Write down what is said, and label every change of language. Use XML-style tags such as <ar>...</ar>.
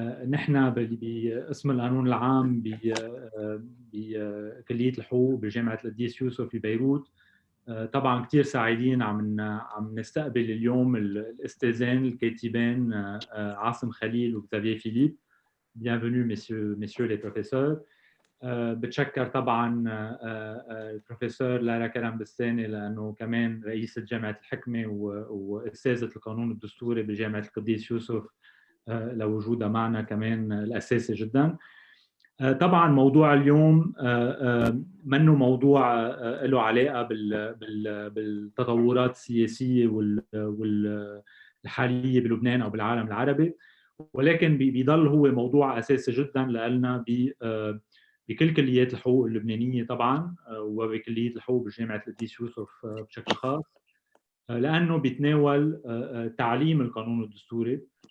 <ar>نحن باسم القانون العام بكلية الحقوق بجامعة القديس يوسف في بيروت. طبعا كثير سعيدين عم نستقبل اليوم الاستاذان الكاتبان عاصم خليل وكزافييه فيليب.</ar> <fr>Bienvenue messieurs les professeurs.</fr> <ar>بتشكر طبعا البروفيسور لارا كرم بستاني لانه كمان رئيسة جامعة الحكمة واستاذة القانون الدستوري بجامعة القديس يوسف لوجودها معنا كمان الأساسي جدا. طبعا موضوع اليوم منه موضوع له علاقة بالتطورات السياسية والحالية بلبنان أو بالعالم العربي، ولكن بيضل هو موضوع أساسي جدا لنا بكل كليات الحقوق اللبنانية طبعا، وبكلية الحقوق بجامعة القديس يوسف بشكل خاص، لأنه بيتناول تعليم القانون الدستوري</ar>